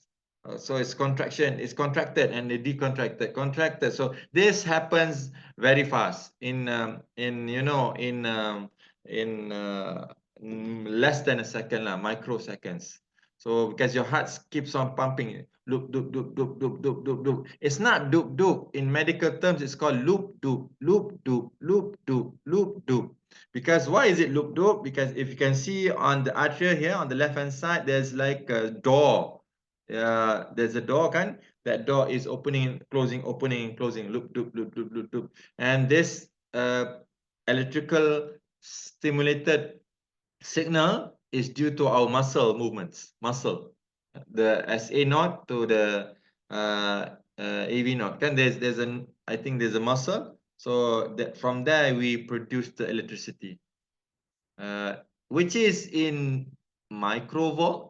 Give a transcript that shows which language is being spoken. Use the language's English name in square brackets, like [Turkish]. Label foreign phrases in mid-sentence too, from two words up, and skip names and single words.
[English] So it's contraction, it's contracted and it decontracted, contracted. So this happens very fast in less than a second, microseconds. So because your heart keeps on pumping, loop, doop, doop, doop, doop, doop, doop, doop. It's not doop, doop. In medical terms, it's called loop, doop, loop, doop, loop, doop, loop, doop. Because why is it loop, doop? Because if you can see on the atria here, on the left-hand side, there's like a door. There's a door, kan? That door is opening, closing, loop, doop, loop, doop, loop, doop. And this electrical stimulated signal is due to our muscle movements, the SA node to the AV node. Kan I think there's a muscle. So that from there we produce the electricity, which is in microvolt.